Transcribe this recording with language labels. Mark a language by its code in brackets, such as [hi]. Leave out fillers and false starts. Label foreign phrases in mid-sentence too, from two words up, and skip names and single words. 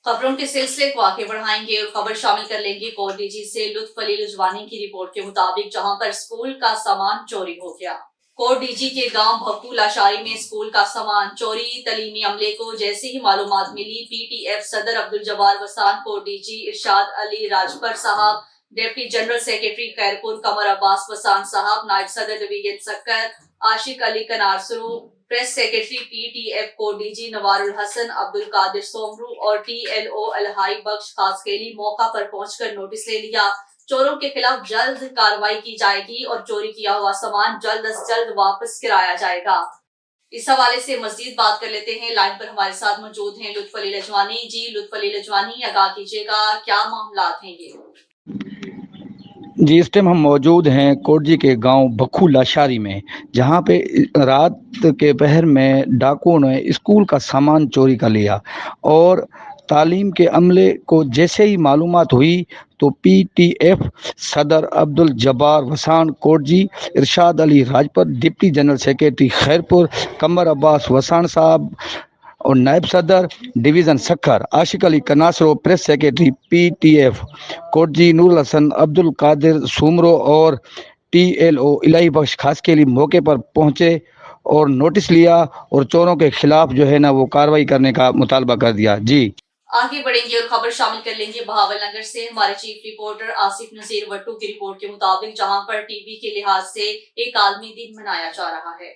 [ur] خبروں کے سلسلے کو آگے بڑھائیں گے اور خبر شامل کر لیں گے کوٹ ڈیجی سے لطف علی لجوانی کی رپورٹ کے مطابق، جہاں پر اسکول کا سامان چوری ہو گیا. کوٹ ڈیجی کے گاؤں بھکو لاشاری میں اسکول کا سامان چوری. تعلیمی عملے کو جیسے ہی معلومات ملی، پی ٹی ایف صدر عبدالجبار وسان، کوٹ ڈیجی ارشاد علی راجپر صاحب, [en] deputy general secretary [ur] خیرپور قمر عباس وسان صاحب، نائب صدر ڈویژن سکھر عاشق علی کنارسرو, [en] press secretary [ur] پی ٹی ایف کوٹ ڈیجی نوار الحسن، عبدالقادر سومرو اور ٹی ایل او الہی بخش خاصخیلی موقع پر پہنچ کر نوٹس لے لیا. چوروں کے خلاف جلد کارروائی کی جائے گی اور چوری کیا ہوا سامان جلد از جلد واپس کرایا جائے گا. اس حوالے سے مزید بات کر لیتے ہیں۔ لائن پر ہمارے ساتھ موجود ہیں لطف علی لجوانی. جی لطف علی لجوانی، آگاہ کیجیے گا، کیا معاملہ ہیں یہ? جی، اس ٹائم ہم موجود ہیں کوٹجی کے گاؤں بھکھو لاشاری میں، جہاں پے رات کے پہر میں ڈاکوؤں نے اسکول کا سامان چوری کر لیا اور تعلیم کے عملے کو جیسے ہی معلومات ہوئی تو پی ٹی ایف صدر عبدالجبار وسان کوٹجی, ارشاد علی راجپت, [en] deputy general secretary [ur] خیرپور قمر عباس وسان صاحب اور نائب صدر ڈویژن سکھر عاشق علی کناسرو, [en] press secretary [ur] پی ٹی ایف کوٹجی نور حسن، عبدالقادر سومرو اور ٹی ایل او الہی بخش خاص کے لیے موقعے پر پہنچے اور نوٹس لیا اور چوروں کے خلاف جو ہے نا وہ کارروائی کرنے کا مطالبہ کر دیا۔ جی آگے بڑھیں گے اور خبر شامل کر لیں گے بہاول نگر سے ہمارے [en] chief reporter [ur] آصف نذیر وٹو کی رپورٹ کے مطابق، جہاں پر ٹی بی کے لحاظ سے ایک عالمی دن منایا جا رہا ہے.